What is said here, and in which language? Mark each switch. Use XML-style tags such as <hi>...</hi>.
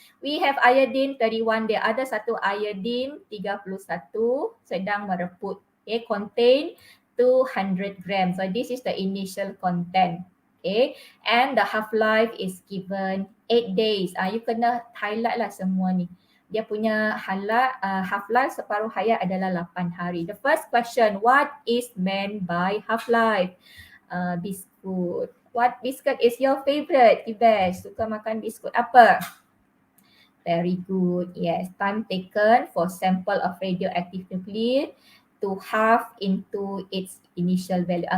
<en>We have</en> <ms>iodine 31, dia ada satu iodine 31 sedang mereput.</ms> <en>Okay, contain 200 grams. So this is the initial content. Okay, and the half-life is given 8 days.</en> <ms>You kena highlight lah semua ni. Dia punya half-life separuh hayat adalah 8 hari.</ms> <en>The first question, what is meant by half-life? Biskut. What biscuit is your favorite? Tivesh,</en> <ms>suka makan biskut apa?</ms> <en>Very good. Yes, time taken for sample of radioactive nuclei to half into its initial value.</en>